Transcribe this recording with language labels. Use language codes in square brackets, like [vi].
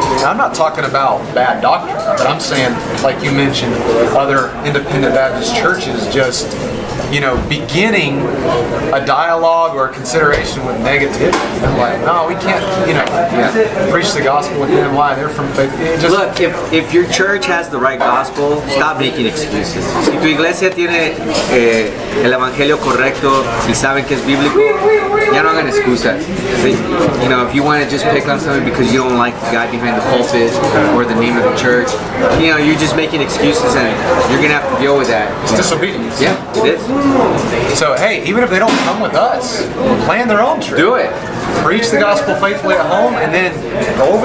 [en] Now, I'm not talking about bad doctrine, but I'm saying, like you mentioned, other independent Baptist churches just, you know, beginning a dialogue or a consideration with negativity. I'm like, no, we can't, you know, preach the gospel with them. Why? They're from faith. Look, if your church has the right gospel, stop making excuses. [es] Si tu iglesia tiene el evangelio correcto y saben que es bíblico, ya no hagan excusas. [en] You know, if you want to just pick on something because you don't like the guy behind the pulpit or the name of the church, you know, you're just making excuses and you're gonna have to deal with that. It's disobedience. Yeah, it is. So hey, even if they don't come with us, plan their own trip. Do it. Preach the gospel faithfully at home, and then go over.